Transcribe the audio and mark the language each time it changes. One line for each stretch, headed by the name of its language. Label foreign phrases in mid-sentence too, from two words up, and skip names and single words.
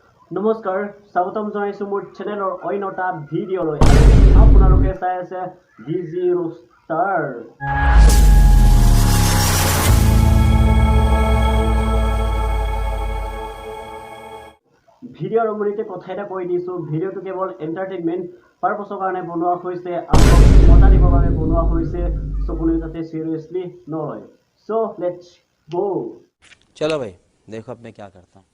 Assamese: নমস্কাৰ স্বাগতম জনাইছো মোৰ চেনেলৰ অন্যটা ভিডিঅ'লৈ আপোনালোকে চাই আছে ডিজি ৰোষ্টাৰ ভিডিঅ'ৰ আৰম্ভণিতে কথা এটা কৈ দিছো ভিডিঅ'টো কেৱল
English: entertainment purpose
Assamese: কাৰণে বনোৱা হৈছে আৰু মজা দিবৰ বাবে বনোৱা হৈছে সো কোনো যাতে সিৰিয়াসলি নলয়
English: so let's go
Hindi: चलो भाई देखो अब मैं क्या करता हूँ